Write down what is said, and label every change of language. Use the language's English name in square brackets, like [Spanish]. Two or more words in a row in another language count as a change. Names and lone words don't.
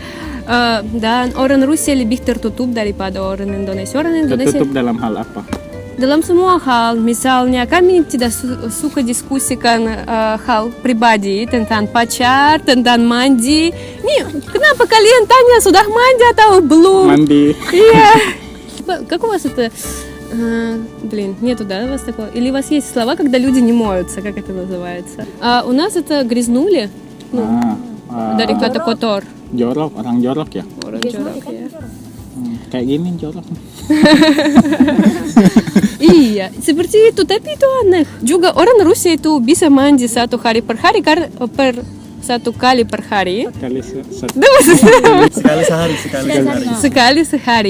[Indonesian] Dan orang Rusia lebih tertutup daripada orang Indonesia. Orang Indonesia Tertutup dalam hal apa? dalam semua hal. Misalnya kami tidak suka diskusikan hal pribadi tentang pacar, tentang mandi. Nih, kenapa kalian тanya sudah mandi atau belum? Mandi. Iya. [Russian] Как у вас это? Нету, да, у вас такого? Или у вас есть слова, когда люди не моются, как это называется? У нас это грязнули. [Indonesian] Dari kata kotor. Jorok, orang jorok ya? Orang jorok ya. Kayak gini jorok. Iya, seperti itu. Tapi itu aneh. Juga orang Rusia itu bisa mandi satu kali per hari. Sekali sehari.